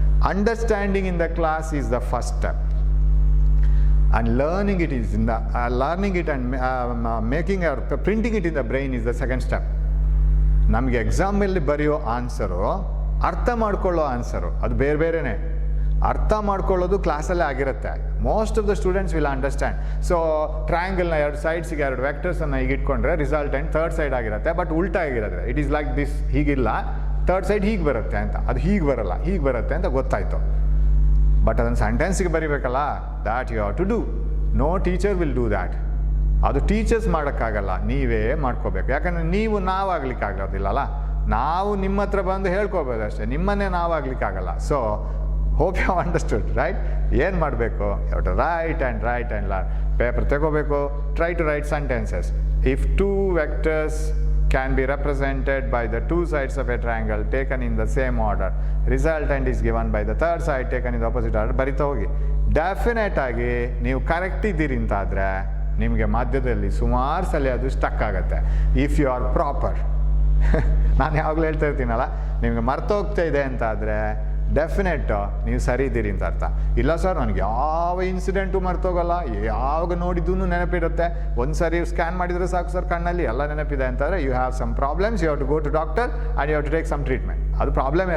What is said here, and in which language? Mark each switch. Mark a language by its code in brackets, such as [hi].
[en] Understanding in the class is the first step, and learning it is in the learning it and making or printing it in the brain is the second step. [kn] ನಮಗೆ ಎಕ್ಸಾಮಲ್ಲಿ ಬರೆಯೋ answer, ಅರ್ಥ ಮಾಡ್ಕೊಳ್ಳೋ answer ಅದು ಬೇರೆ ಬೇರೆನೇ. ಅರ್ಥ ಮಾಡ್ಕೊಳ್ಳೋದು ಕ್ಲಾಸಲ್ಲೇ ಆಗಿರುತ್ತೆ. [en] Most of the students will understand. [kn] So ಟ್ರಯಾಂಗಲ್ನ 2 ಸೈಡ್ಸಿಗೆ 2 ವೆಕ್ಟರ್ಸನ್ನು ಈಗ ಇಟ್ಕೊಂಡ್ರೆ ರಿಸಲ್ಟೆಂಟ್ 3rd ಸೈಡ್ ಆಗಿರುತ್ತೆ. ಬಟ್ ಉಲ್ಟಾ ಆಗಿರುತ್ತೆ. [en] it is like this, [kn] ಹೀಗಿಲ್ಲ, 3rd side ಹೀಗೆ ಬರುತ್ತೆ ಅಂತ, ಅದು ಹೀಗೆ ಬರಲ್ಲ, ಹೀಗೆ ಬರುತ್ತೆ ಅಂತ ಗೊತ್ತಾಯಿತು. [en] but [kn] ಅದನ್ನು ಸೆಂಟೆನ್ಸಿಗೆ ಬರಿಬೇಕಲ್ಲ, [en] That you have to do. No teacher will do that. [kn] ಅದು ಟೀಚರ್ಸ್ ಮಾಡೋಕ್ಕಾಗಲ್ಲ, ನೀವೇ ಮಾಡ್ಕೋಬೇಕು. ಯಾಕಂದರೆ ನೀವು ನಾವಾಗ್ಲಿಕ್ಕಾಗೋದಿಲ್ಲಲ್ಲ. ನಾವು ನಿಮ್ಮ ಹತ್ರ ಬಂದು ಹೇಳ್ಕೋಬೋದು ಅಷ್ಟೇ, ನಿಮ್ಮನ್ನೇ ನಾವಾಗ್ಲಿಕ್ಕಾಗಲ್ಲ. [en] So hope you understood, right? [kn] ಏನು ಮಾಡಬೇಕು? [en] You have to write and learn. [kn] Paper ತಗೋಬೇಕು, [en] Try to write sentences. If 2 vectors can be represented by the 2 sides of a triangle taken in the same order, resultant is given by the 3rd side taken in the opposite order. [kn] ಬರಿತಾ ಹೋಗಿ. Definite ಆಗಿ ನೀವು correct ಇದ್ದೀರಿ ಅಂತಾದರೆ ನಿಮಗೆ ಮಧ್ಯದಲ್ಲಿ ಸುಮಾರು ಸಲ ಅದು ಸ್ಟಕ್ ಆಗುತ್ತೆ. [en] If you are proper. [kn] ನಾನು ಯಾವಾಗಲೂ ಹೇಳ್ತಾ ಇರ್ತೀನಲ್ಲ, ನಿಮಗೆ ಮರ್ತೋಗ್ತಾ ಇದೆ ಅಂತಾದರೆ ಡೆಫಿನೆಟ್ ನೀವು ಸರಿ ಇದ್ದೀರಿ ಅಂತ ಅರ್ಥ. ಇಲ್ಲ ಸರ್ ನನಗೆ ಯಾವ ಇನ್ಸಿಡೆಂಟು ಮರ್ತೋಗಲ್ಲ, ಯಾವಾಗ ನೋಡಿದ್ದೂ ನೆನಪಿರುತ್ತೆ, ಒಂದು ಸರಿ ಸ್ಕ್ಯಾನ್ ಮಾಡಿದರೆ ಸಾಕು ಸರ್ ಕಣ್ಣಲ್ಲಿ ಎಲ್ಲ ನೆನಪಿದೆ ಅಂತಂದರೆ [en] You have some problems, you have to go to doctor and you have to take some treatment. [kn] ಅದು ಪ್ರಾಬ್ಲಮೇ.